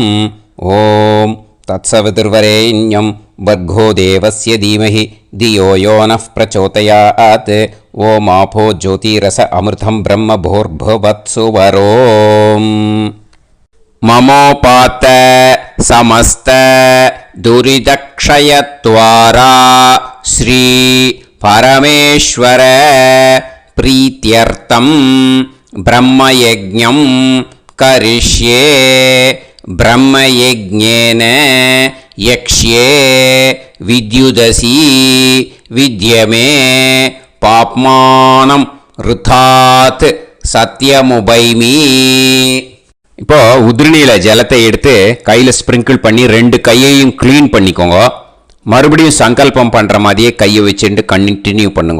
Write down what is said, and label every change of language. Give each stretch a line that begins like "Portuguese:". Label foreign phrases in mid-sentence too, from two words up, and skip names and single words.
Sanskrit: ओम् तत्सवितुर्वरेण्यं भर्गो देवस्य धीमहि धियो यो नः प्रचोदयात्. ओम् आपो ज्योतीरस अमृतं ब्रह्म भूर्भुवस्सु वरोम्. மமோபாத்த समस्त दुरिदक्षयत्वारा श्री परमेश्वर प्रीत्यर्थं ब्रह्मयज्ञं करिष्ये. ब्रह्मयज्ञेन यक्ष्ये विद्युदसी विद्यमे पाप्मानम् ऋतात् सत्यमुपैमि.
Tamil: இப்போ உதிரணியில் ஜலத்தை எடுத்து கையில் ஸ்ப்ரிங்கிள் பண்ணி 2 கையையும் க்ளீன் பண்ணிக்கோங்க. மறுபடியும் சங்கல்பம் பண்ணுற மாதிரியே கையை வச்சுட்டு கண்டினியூ பண்ணுங்க.